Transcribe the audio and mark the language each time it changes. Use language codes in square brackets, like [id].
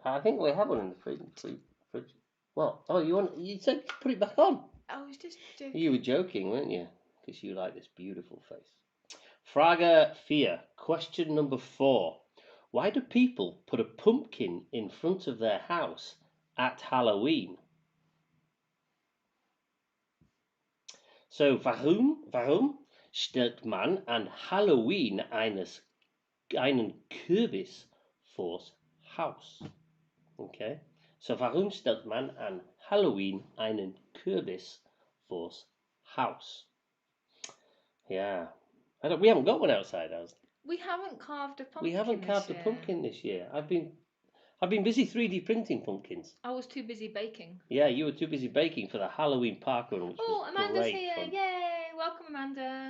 [en] I think we have one in the fridge. What? Oh, you said put it back on. I was just joking. You were joking, weren't you? Because you like this beautiful face. [de] Frage 4. [en] Question number 4. Why do people put a pumpkin in front of their house at Halloween? [de] So, warum stellt man an Halloween einen Kürbis vors Haus? Okay. So, warum stellt man an Halloween einen Kürbis vors Haus? [en] Yeah. We haven't got one outside ours. We haven't carved a pumpkin. We haven't carved a pumpkin this year. I've been busy 3D printing pumpkins. I was too busy baking. Yeah, you were too busy baking for the Halloween park run, which was Amanda's great here! fun. Yay! Welcome, Amanda.